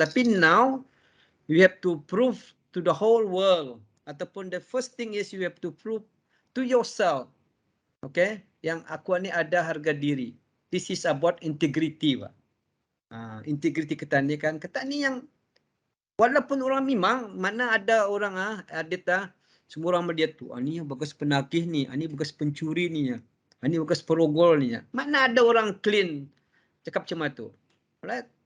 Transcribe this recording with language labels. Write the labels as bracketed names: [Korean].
[English] Tapi now you have to prove to the whole world. Ataupun the first thing is you have to prove to yourself. [Malay] Okay, yang aku ni ada harga diri. [English] This is about integrity, Pak. [Malay] Integrity kita ni yang walaupun orang memang mana ada orang Adit semua orang melihat tu, ni bekas penagih ni, ni bekas pencuri ni ya. Ini bekas perogol ni. Mana ada orang clean cakap macam tu. Right?